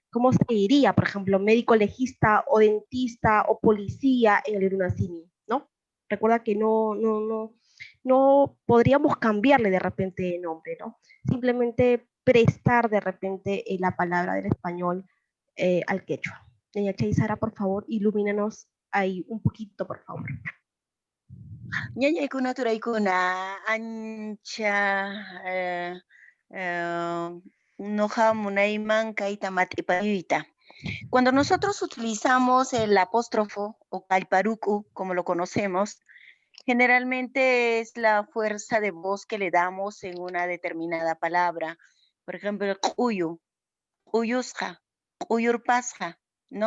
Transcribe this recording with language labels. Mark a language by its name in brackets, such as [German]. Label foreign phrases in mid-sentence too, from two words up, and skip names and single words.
[Spanish] ¿Cómo se diría, por ejemplo, médico legista o dentista o policía en el Irunacini, ¿no? Recuerda que no podríamos cambiarle de repente de nombre, ¿no? Simplemente prestar de repente la palabra del español al quechua. Ñacha y Sara, por favor, ilumínanos ahí un poquito, por favor. [Quechua] Ñañaykuna turaykuna ancha noja munayman kayta mat'ipayuyta. [Spanish] Cuando nosotros utilizamos el apóstrofo o kallparuku, como lo conocemos, generalmente es la fuerza de voz que le damos en una determinada palabra. Por ejemplo, [Quechua] quyu, quyusqa, quyurpasqa, [Spanish] ¿no?